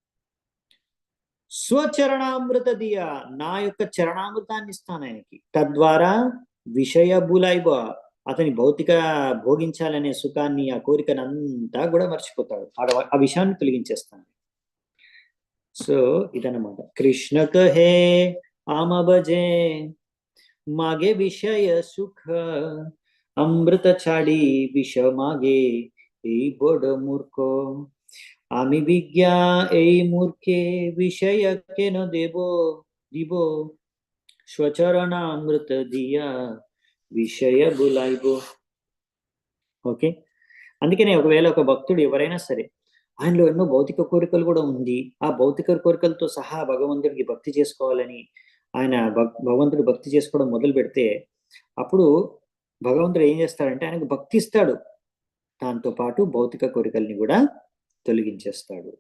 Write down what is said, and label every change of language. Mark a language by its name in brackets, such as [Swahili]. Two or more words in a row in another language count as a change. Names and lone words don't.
[Bangla] স্বচরণামৃত দিয়া, [Telugu] నా యొక్క చరణామృతాన్ని ఇస్తాను ఆయనకి, తద్వారా [Bangla] বিষয় ভুলাইব, [Telugu] అతని భౌతిక భోగించాలనే సుఖాన్ని, ఆ కోరికనంతా కూడా మర్చిపోతాడు, ఆ విషయాన్ని తొలగించేస్తాను. సో ఇదన్నమాట. [Bangla] কৃষ্ণ কহে আমা ভজে মাগে বিষয় সুখ, অমৃত ছাড়ি বিষ মাগে এই বড় মূর্খ, আমি বিজ্ঞা এই মূর্খে বিষয় কেন দিব, স্বচরণামৃত দিয়া বিষয় ভুলাইব. [Telugu] ఓకే. అందుకనే ఒకవేళ ఒక భక్తుడు ఎవరైనా సరే, ఆయనలో ఎన్నో భౌతిక కోరికలు కూడా ఉంది, ఆ భౌతిక కోరికలతో సహా భగవంతుడికి భక్తి చేసుకోవాలని ఆయన భగవంతుడు భక్తి చేసుకోవడం మొదలు పెడితే, అప్పుడు భగవంతుడు ఏం చేస్తాడంటే ఆయనకు భక్తి ఇస్తాడు, దాంతో పాటు భౌతిక కోరికల్ని కూడా తొలగించేస్తాడు.